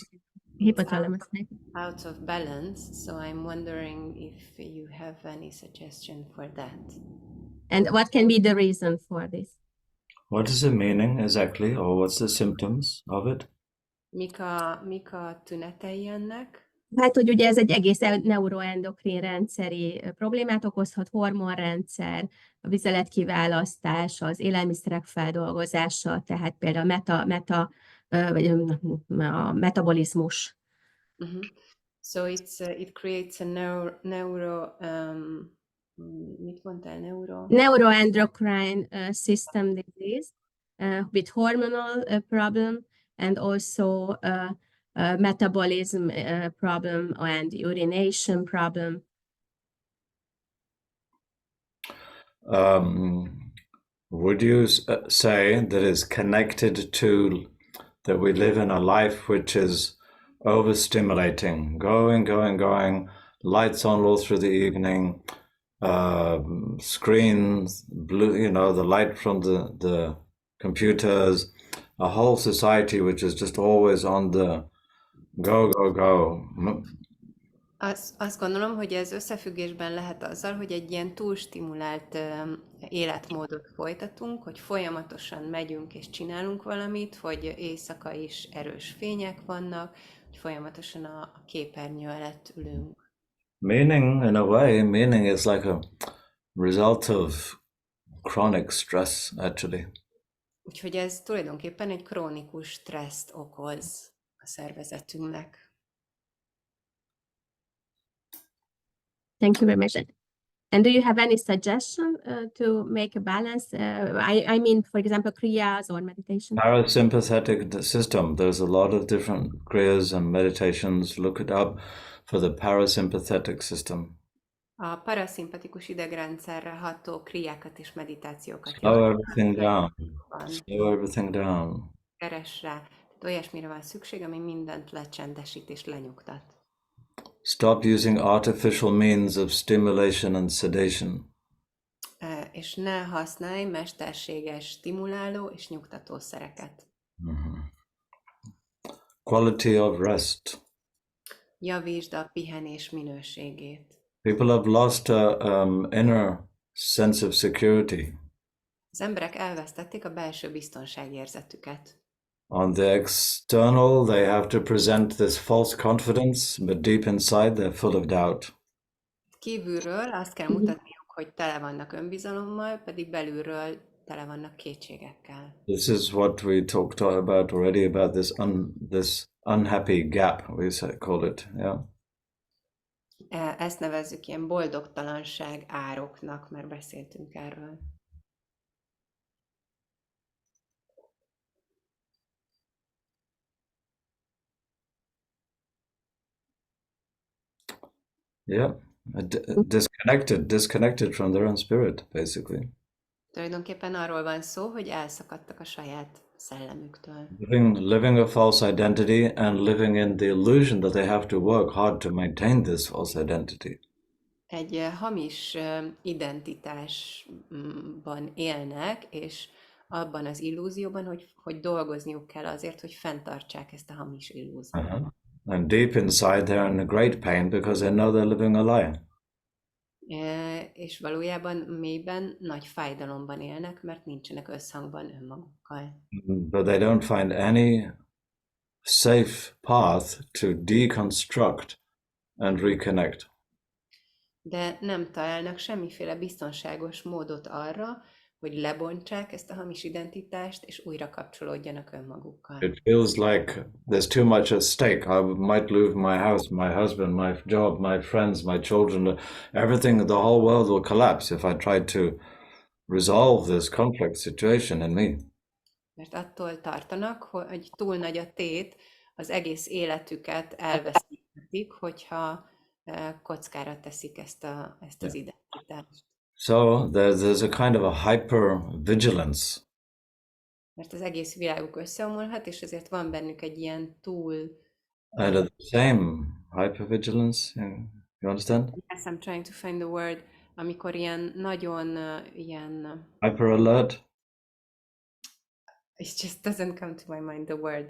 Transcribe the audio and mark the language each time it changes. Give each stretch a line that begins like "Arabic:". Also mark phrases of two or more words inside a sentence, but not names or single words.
English: Hypothalamus. Out of balance. So I'm wondering if you have any suggestion for that. And what can be the reason for this? What is the meaning exactly, or what's the symptoms of it?
Hungarian: Mika tünetei ennek? Hát, hogy ugye ez egy egész neuroendokrin rendszeri problémát okozhat, hormonrendszer, a vizeletkiválasztás, az élelmiszerek feldolgozása, tehát például vagy a metabolizmus.
English: Mhm. So it creates a neuro
Hungarian: mit mondtál,
English: Neuroendocrine system disease with hormonal problem and also metabolism problem and urination problem. Would you say that is connected to that we live in a life which is overstimulating, going, lights on all through the evening, screens, blue, the light from the computers, a whole society which is just always on the go.
Hungarian: Azt gondolom, hogy ez összefüggésben lehet azzal, hogy egy ilyen túlstimulált életmódot folytatunk, hogy folyamatosan megyünk és csinálunk valamit, hogy éjszaka is erős fények vannak, hogy folyamatosan a képernyő előtt ülünk.
English: Meaning, in a way, meaning is like a result of chronic stress, actually.
Hungarian: Úgyhogy ez tulajdonképpen egy krónikus stresszt okoz a szervezetünknek.
English: Thank you very much. And do you have any suggestion to make a balance? I mean, for example, kriyas or meditation? Parasympathetic system. There's a lot of different kriyas and meditations. Look it up for the parasympathetic system.
Hungarian: A paraszimpatikus idegrendszerre ható kriákat és meditációkat.
English: Slow everything down. Slow everything down.
Hungarian: Keres rá. Tehát olyasmire van szükség, ami mindent lecsendesít és lenyugtat.
English: Stop using artificial means of stimulation and sedation.
Hungarian: És ne használj mesterséges stimuláló és nyugtató szereket.
English: Quality of rest.
Hungarian: Javítsd a pihenés minőségét.
English: People have lost an inner sense of security.
Hungarian: Az emberek elvesztették a belső biztonságérzetüket.
English: On the external, they have to present this false confidence, but deep inside, they're full of doubt.
Hungarian: Kívülről azt kell mutatniuk, hogy tele vannak önbizalommal, pedig belülről tele vannak kétségekkel.
English: This is what we talked about already, about this unhappy gap, call it, yeah.
Hungarian: Ezt nevezzük ilyen boldogtalanság ároknak, mert beszéltünk erről.
English: Yeah, disconnected from their own spirit, basically.
Hungarian: Tulajdonképpen arról van szó, hogy elszakadtak a saját szellemüktől.
English: Living a false identity and living in the illusion that they have to work hard to maintain this false identity.
Hungarian: Egy hamis identitásban élnek, és abban az illúzióban, hogy dolgozniuk kell azért, hogy fenntartsák ezt a hamis illúziót.
English: And deep inside they're in a great pain because they know they're living a lie.
Hungarian: És valójában mélyben nagy fájdalomban élnek, mert nincsenek összhangban önmagukkal.
English: But they don't find any safe path to deconstruct and reconnect.
Hungarian: De nem találnak semmiféle biztonságos módot arra, hogy lebontsák ezt a hamis identitást, és újra kapcsolódjanak önmagukkal.
English: It feels like there's too much at stake. I might lose my house, my husband, my job, my friends, my children, everything, the whole world will collapse if I try to resolve this complex situation in me.
Hungarian: Mert attól tartanak, hogy túl nagy a tét, az egész életüket elveszíthetik, hogyha kockára teszik ezt az identitást.
English: So there's a kind of a hyper-vigilance.
Hungarian: Mert az egész világuk összeomolhat, és ezért van bennük egy ilyen
English: And at the same hyper-vigilance, you understand? Yes, I'm trying to find the word.
Hungarian: Amikor ilyen nagyon ilyen...
English: Hyper-alert? It just doesn't come to my mind the word.